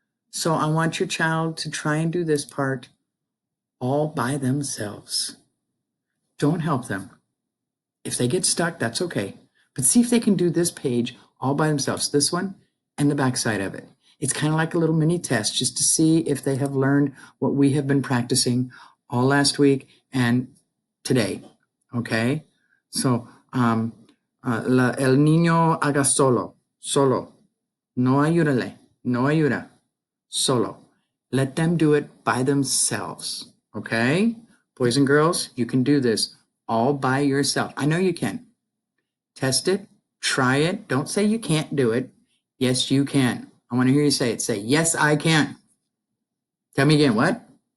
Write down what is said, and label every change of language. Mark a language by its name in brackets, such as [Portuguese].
[English] So I want your child to try and do this part all by themselves. Don't help them. If they get stuck, that's okay. But see if they can do this page all by themselves, this one and the back side of it. It's kind of like a little mini test just to see if they have learned what we have been practicing all last week and today. Okay? [Spanish] So, el niño haga solo, solo. No ayúdale, no ayuda, solo. [English] Let them do it by themselves. Okay? Boys and girls, you can do this all by yourself. I know you can. Test it, try it. Don't say you can't do it. Yes, you can. I want to hear you say it. Say, yes, I can. Tell me again, what?